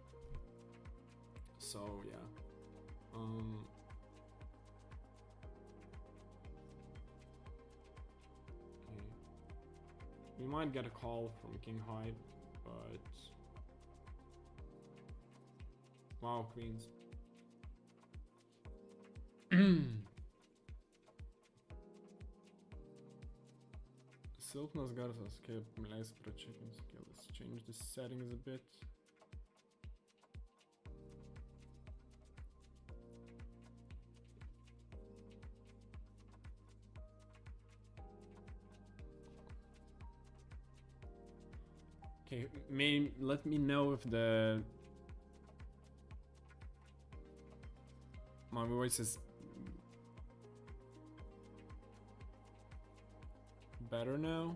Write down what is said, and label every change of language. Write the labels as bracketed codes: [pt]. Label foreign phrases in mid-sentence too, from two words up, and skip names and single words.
[en] So yeah. Okay. We might get a call from King Hyde, but wow, queens. [lt] Silpnas garsas, kaip leis pračekins. [en] Okay, let's change the settings a bit. Okay, let me know if my voice is better now.